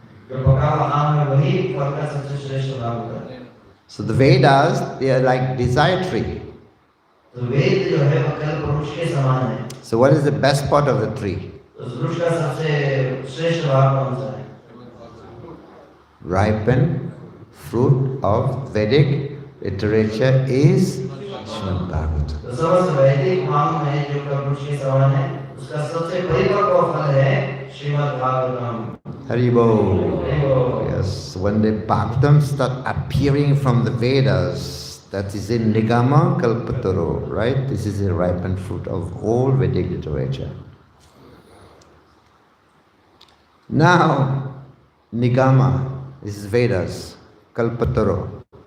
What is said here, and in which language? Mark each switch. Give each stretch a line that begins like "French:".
Hindi: जो पका हुआ आम है वही फल का सबसे श्रेष्ठ भाग होता है।
English: So the Vedas, they are like desire tree.
Hindi: तो वेद जो है वो कल्प वृक्ष के समान है।
English: So what is the best part of the tree?
Hindi: तो उस वृक्ष का सबसे श्रेष्ठ भाग कौन सा है?
English: Ripened fruit of Vedic literature is Srimad Bhagavatam.
Hindi: तो समस्त वैदिक आम है जो कल्प वृक्ष के समान है, उसका सबसे परिपक्व फल है Shrimad Bhagavatam. Haribo. Haribo.
English: Yes, when the Bhagavatam start appearing from the Vedas, that is in Nigama Kalpataro, right? This is the ripened fruit of all Vedic literature. Now, Nigama, this is Vedas, Kalpataro.